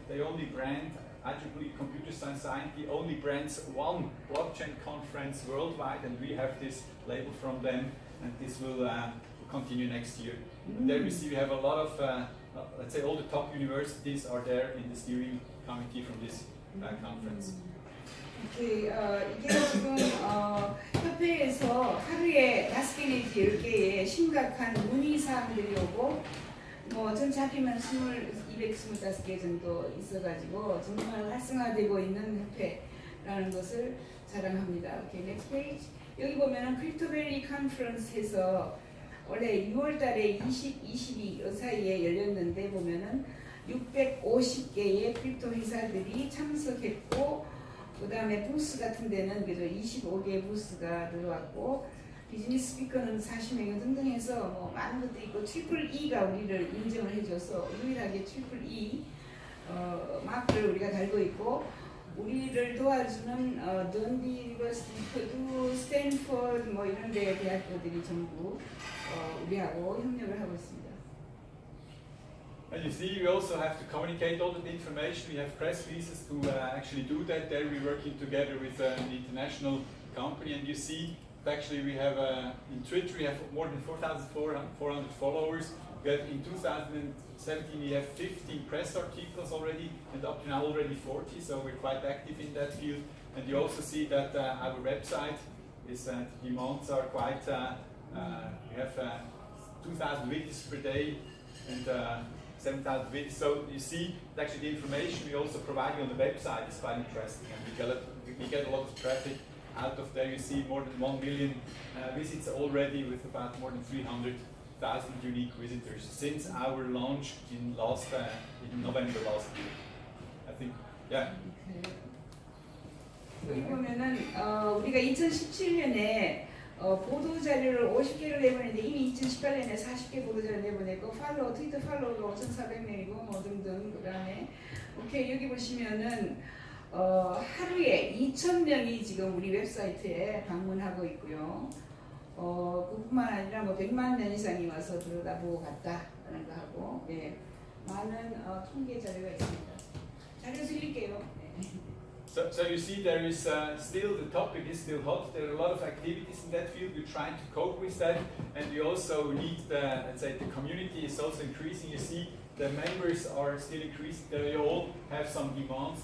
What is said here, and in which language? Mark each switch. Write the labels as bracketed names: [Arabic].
[English] They only brand, ICO를 Computer Science Society only brands one blockchain conference worldwide, and we have this label from them, and this will continue next year. And there we see we have a lot of, let's say all the top universities are there in the steering committee from this conference. [Korean] 이게 지금 협회에서 하루에 5개 내지 10개의 심각한 문의 사항들이 오고 전체 합이면 225개 정도 있어가지고 정말 활성화되고 있는 협회라는 것을 자랑합니다. [English] 오케이, next page. [Korean] 여기 보면은 크립토밸리 컨퍼런스에서 원래 6월달에 22 사이에 열렸는데 보면은 650개의 크립토 회사들이 참석했고, 그 다음에 부스 같은 데는 그저 25개의 부스가 들어왔고, 비즈니스 스피커는 40명 등등 해서 많은 것도 있고, 트리플 E가 우리를 인정을 해줘서 유일하게 트리플 E 마크를 우리가 달고 있고, 우리를 도와주는 던디 유니버시티, 퍼두, 스탠퍼드 이런 데 대학교들이 전부 우리하고 협력을 하고 있습니다. [English] And you see, we also have to communicate all the information. We have press releases to actually do that. There we're working together with an international company. And you see, actually we have, in Twitter, we have more than 4,400 followers. We have, in 2017, we have 15 press articles already, and up to now already 40, so we're quite active in that field. And you also see that our website is, demands are quite, we have 2,000 visits per day, and 7,000 videos. So you see, actually the information we also provide you on the website is quite interesting, and we get a lot of traffic out of there. You see more than 1 million visits already, with about more than 300,000 unique visitors since our launch in November last year. I think, yeah. [Korean] 여기 보면은 우리가 2017년에 보도 자료를 50개를 내보냈는데 이미 2018년에 40개 보도 자료를 내보냈고, 트위터 팔로워가 5,400명이고 등등. 그다음에 오케이, 여기 보시면은 하루에 2,000명이 지금 우리 웹사이트에 방문하고 있고요. 그뿐만 아니라 100만 명 이상이 와서 들여다보고 갔다라는 거 하고, 많은 통계 자료가 있습니다. 자료 드릴게요. [English] So you see, there is still, the topic is still hot. There are a lot of activities in that field. We're trying to cope with that, and we also need let's say the community is also increasing. You see, the members are still increasing. They all have some demands.